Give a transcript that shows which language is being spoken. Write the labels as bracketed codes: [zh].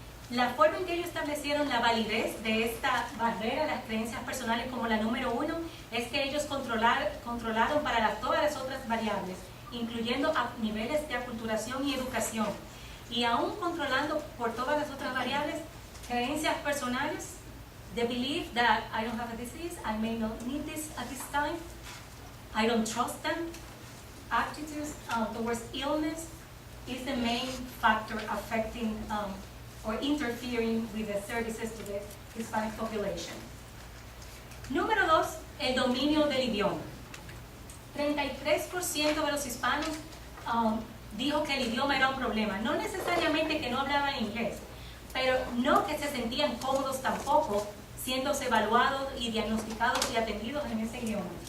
[es] La forma en que ellos establecieron la validez de esta barrera a las creencias personales como la número 1 es que ellos controlaron para todas las otras variables, incluyendo niveles de aculturación y educación. Y aún controlando por todas las otras variables, creencias personales, [en] the belief that I don't have a disease, I may not need this at this time, I don't trust them, attitudes towards illness is the main factor affecting or interfering with the services to the Hispanic population. [es] Número 2, el dominio del idioma. 33% de los hispanos dijo que el idioma era un problema. No necesariamente que no hablaban inglés, pero no que se sentían cómodos tampoco siendo evaluados y diagnosticados y atendidos en ese idioma.